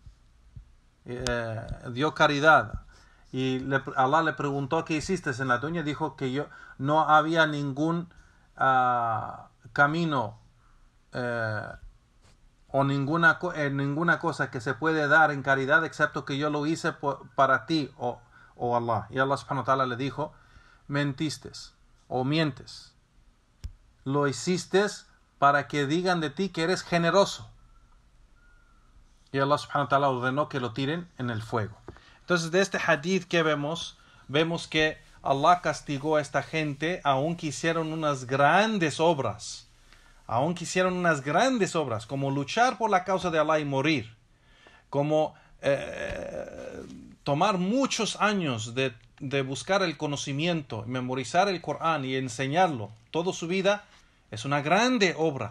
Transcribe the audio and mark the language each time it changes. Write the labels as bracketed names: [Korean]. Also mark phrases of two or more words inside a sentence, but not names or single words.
[Spanish] Y Allah le preguntó, ¿qué hiciste en la dunya? Dijo que no había ningún camino o ninguna cosa que se puede dar en caridad excepto que yo lo hice para ti, o Allah. Y [Arabic] الله سبحانه وتعالى [Spanish] le dijo, mentiste o mientes. Lo hiciste para que digan de ti que eres generoso. Y [Arabic] الله سبحانه وتعالى [Spanish] ordenó que lo tiren en el fuego. Entonces, de este hadith que vemos que Allah castigó a esta gente, aunque hicieron unas grandes obras. Como luchar por la causa de Allah y morir. Como tomar muchos años de buscar el conocimiento, memorizar el Corán y enseñarlo toda su vida, es una grande obra.